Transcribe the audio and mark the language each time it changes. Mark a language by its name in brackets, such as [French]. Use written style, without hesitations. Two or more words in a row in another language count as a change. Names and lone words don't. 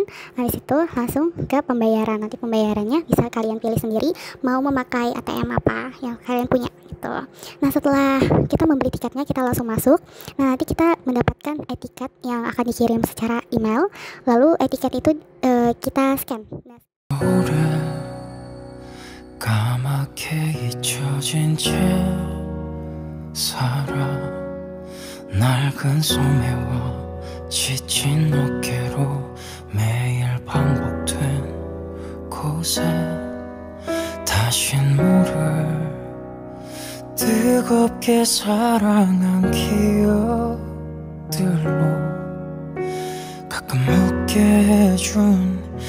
[Indonesian] Habis itu langsung ke pembayaran. Nanti pembayarannya bisa kalian pilih sendiri mau memakai ATM apa yang kalian punya gitu. Nah, setelah kita membeli tiketnya, kita langsung masuk. Nah, nanti kita mendapatkan etiket yang akan dikirim secara email. Lalu etiket itu kita scan. [Korean] 오래 까맣게 잊혀진 채 살아 낡은 소매와 지친 어깨로 매일 반복된 곳에 다신 모를 뜨겁게 사랑한 기억들로 가끔 웃게 해준